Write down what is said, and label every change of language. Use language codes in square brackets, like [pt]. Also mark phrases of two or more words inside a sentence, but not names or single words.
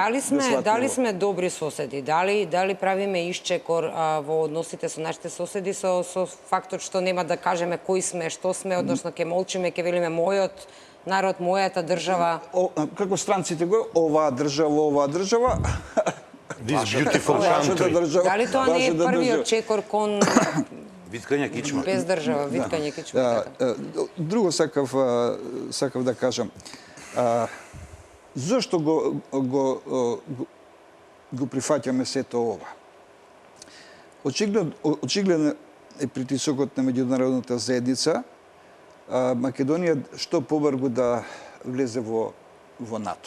[mk] Дали сме добри соседи? Дали правиме исчекор во односите со нашите соседи со фактот што нема да кажеме кои сме, што сме, односно ќе молчиме, ќе велиме мојот народ, мојата држава? Како странците го, оваа држава. [en] This beautiful country. [mk] Дали тоа не е првиот чекор кон Виткање кичма. без држава, виткање кичма? Друго сакав да кажам. Зошто го прифаќаме сето ова? Очигледно е притисокот на меѓународната заедница Македонија што побрзо да влезе во НАТО.